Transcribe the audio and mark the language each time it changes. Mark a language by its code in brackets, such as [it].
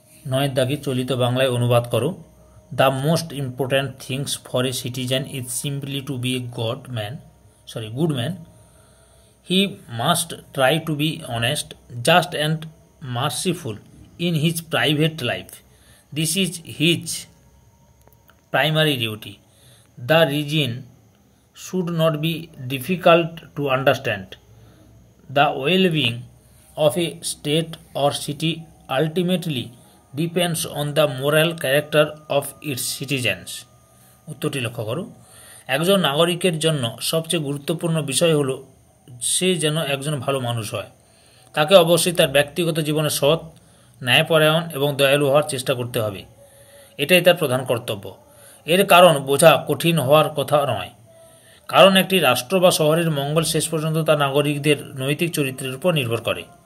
[bn] নয়ের দাগে চলিত বাংলায় অনুবাদ করো। [en] The most important things for a citizen is simply to be a good man. He must try to be honest, just and merciful in his private life. This is his primary duty. The region should not be difficult to understand. The well-being of a state or city ultimately depends on the moral character of its citizens. [bn] উত্তরটি লক্ষ্য করো। একজন নাগরিকের জন্য সবচেয়ে গুরুত্বপূর্ণ বিষয় হলো সে যেন একজন ভালো মানুষ হয়। তাকে অবশ্যই তার ব্যক্তিগত জীবনে সৎ, ন্যায়পরায়ণ এবং দয়ালু হওয়ার চেষ্টা করতে হবে। এটাই তার প্রধান কর্তব্য। এর কারণ বোঝা কঠিন হওয়ার কথা নয়, কারণ একটি রাষ্ট্র বা শহরের মঙ্গল শেষ পর্যন্ত তার নাগরিকদের নৈতিক চরিত্রের উপর নির্ভর করে।